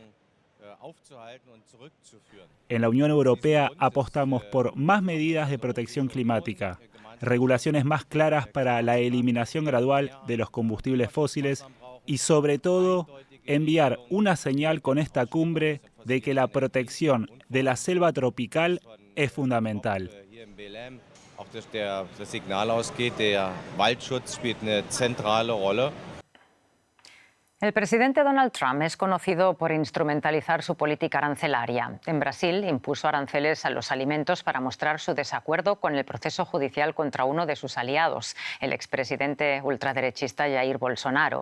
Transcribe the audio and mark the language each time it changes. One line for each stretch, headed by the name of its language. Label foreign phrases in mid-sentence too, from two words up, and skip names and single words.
Spanish: En la Unión Europea apostamos por más medidas de protección climática, regulaciones más claras para la eliminación gradual de los combustibles fósiles y, sobre todo, enviar una señal con esta cumbre de que la protección de la selva tropical es fundamental.
German: Auch der Signal ausgeht, der Waldschutz spielt eine zentrale Rolle.
Spanish: El presidente Donald Trump es conocido por instrumentalizar su política arancelaria. En Brasil impuso aranceles a los alimentos para mostrar su desacuerdo con el proceso judicial contra uno de sus aliados, el expresidente ultraderechista Jair Bolsonaro.